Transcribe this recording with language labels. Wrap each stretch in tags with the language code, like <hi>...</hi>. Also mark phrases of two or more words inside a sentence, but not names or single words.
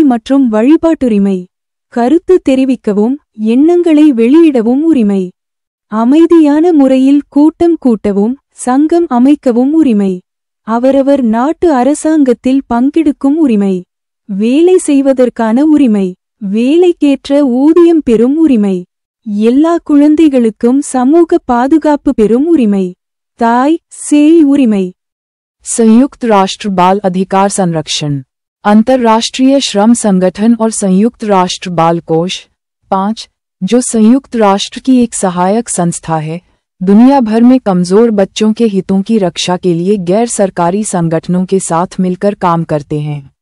<ta>மற்றும் வழிபாட்டுரிமை, கருத்து தெரிவிக்கவும் எண்ணங்களை வெளியிடவும் உரிமை, அமைதியான முறையில் கூட்டம் கூட்டவும் சங்கம் அமைக்கவும் உரிமை, அவரவர் நாட்டு அரசாங்கத்தில் பங்கெடுக்கும் உரிமை, வேலை செய்வதற்கான உரிமை, வேலைக்கேற்ற ஊதியம் பெறும் உரிமை, எல்லா குழந்தைகளுக்கும் சமூக பாதுகாப்பு பெறும் உரிமை, தாய் சேய் உரிமை.</ta> <hi>संयुक्त राष्ट्र बाल अधिकार संरक्षण, अंतर्राष्ट्रीय श्रम संगठन और संयुक्त राष्ट्र बाल कोष 5, जो संयुक्त राष्ट्र की एक सहायक संस्था है, दुनिया भर में कमजोर बच्चों के हितों की रक्षा के लिए गैर सरकारी संगठनों के साथ मिलकर काम करते हैं।</hi>